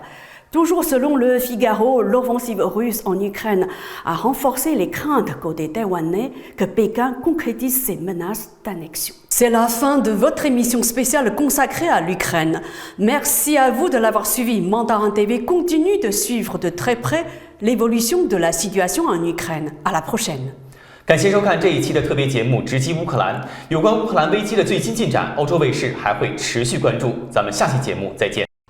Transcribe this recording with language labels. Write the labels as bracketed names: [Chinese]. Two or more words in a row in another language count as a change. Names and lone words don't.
[French] Toujours selon le Figaro, l'offensive russe en Ukraine a renforcé les craintes côté taïwanais que Pékin concrétise ses menaces d'annexion. C'est la fin de votre émission spéciale consacrée à l'Ukraine. Merci à vous de l'avoir suivi. Mandarin TV continue de suivre de très près l'évolution de la situation en Ukraine. À la prochaine. [Chinese] 感谢收看这一期的特别节目《直击乌克兰》。有关乌克兰危机的最新进展，欧洲卫视还会持续关注。咱们下期节目再见。